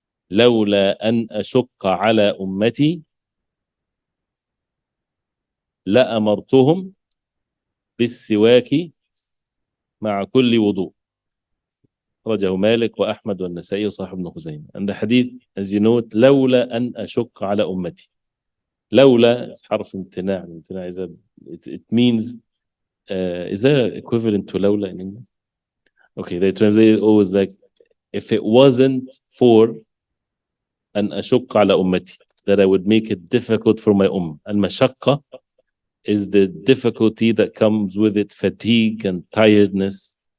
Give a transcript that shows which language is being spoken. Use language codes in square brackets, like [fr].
[ar] لولا أن أشق على أمتي لأمرتهم بالسواك مع كل وضوء. رجه مالك وأحمد والنسائي وصاحب ابن خزيمة. [en] And the hadith, as you know it, [ar] لولا أن أشق على أمتي. لولا [en] is [ar] حرف امتناع. [en] It means is there an equivalent to لولا in English? Okay, they translate it always like, if it wasn't for [ar] أن أشق على أمتي, [en] that I would make it difficult for my المشقة is the difficulty that comes with it, fatigue and tiredness.